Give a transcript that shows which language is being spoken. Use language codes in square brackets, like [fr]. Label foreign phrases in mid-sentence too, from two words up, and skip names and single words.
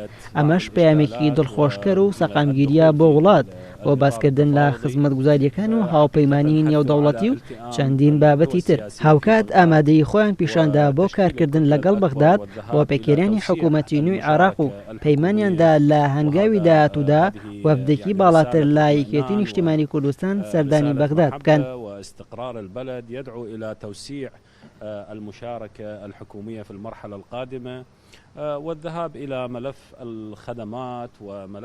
[ckb] ئەمەش پەیامێکی دڵخۆشکەر و سەقامگیریە بۆ وڵات بۆ باسکردن لە خزمەتگوزاریەکان و هاوپەیمانی نێودەوڵەتی و چەندین بابەتی تر. هاوکات ئامادەی خۆیان پیشاندا بۆ کارکردن لەگەڵ بەغداد بۆ پێکێرانی حکوومەتی نوێی عێراق و پەیمانیاندا لە هەنگاوی داهاتوودا وەفدێکی باڵاتر لە یەکێتی نیشتیمانی کوردستان سەردانی بەغداد بکەن. [ar] استقرار البلد يدعو إلى توسيع المشاركة الحكومية في المرحلة القادمة والذهاب إلى ملف الخدمات وملف